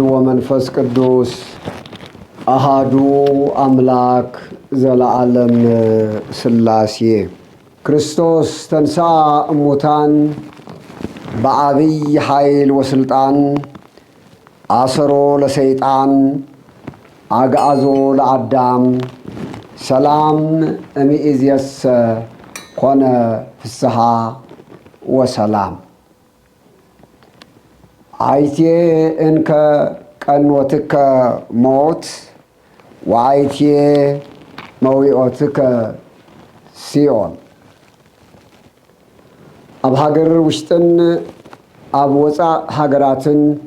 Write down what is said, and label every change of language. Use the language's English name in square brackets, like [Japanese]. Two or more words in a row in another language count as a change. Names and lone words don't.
[Geez] ወመንፈስ ቅዱስ አሃዱ አምላክ ዘለዓለም ሥላሴ ክርስቶስ ተንሥአ እሙታን በዐቢይ ኃይል ወስልጣን አሰሮ ለሰይጣን አግዓዞ ለአዳም ሰላም እምይእዜሰ ኮነ ፍስሐ ወሰላም። አይቴ እንከ ቀኖትከ ሞት ወአይቴ መዊኦትከ ሲኦል። [Tigrinya] ኣብ ሃገር ውሽጥን ኣብ ወፃእ ሃገራትን